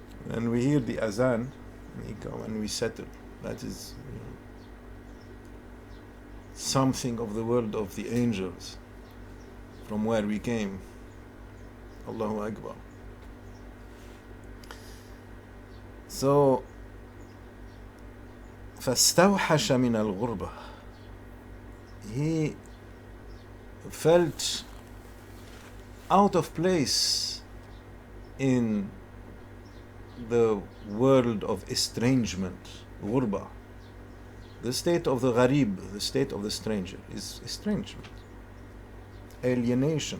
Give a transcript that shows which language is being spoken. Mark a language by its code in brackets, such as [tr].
[en] And we hear the azan, we go and we settle. That is something of the world of the angels, from where we came. Allahu Akbar. [ar] So, فاستوحش من الغربة. [en] He felt out of place in the world of estrangement, غربة. The state of the gharib, the state of the stranger, is estrangement, alienation.